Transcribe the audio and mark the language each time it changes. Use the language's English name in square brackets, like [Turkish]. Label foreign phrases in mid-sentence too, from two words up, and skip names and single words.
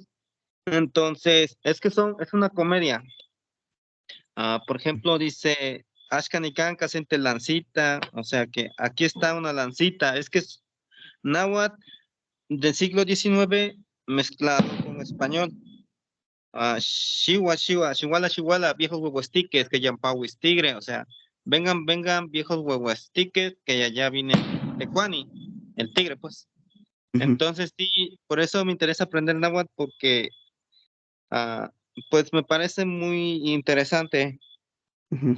[Spanish] Entonces, es una comedia. Por ejemplo, dice Ashkan y Kanka siente lancita, o sea que aquí está una lancita. Es que es náhuatl del siglo XIX mezclado con español. [Nahuatl languages] Shiwa, Shiwa, Shiwala, Shiwala, [Spanish] viejos huehuestiques que yampawis tigre, o sea, vengan, vengan, viejos huehuestiques que allá viene Tecuani, el tigre, pues. Ujú, Entonces, sí, por eso me interesa aprender náhuatl porque, ah, pues, me parece muy interesante. ujú.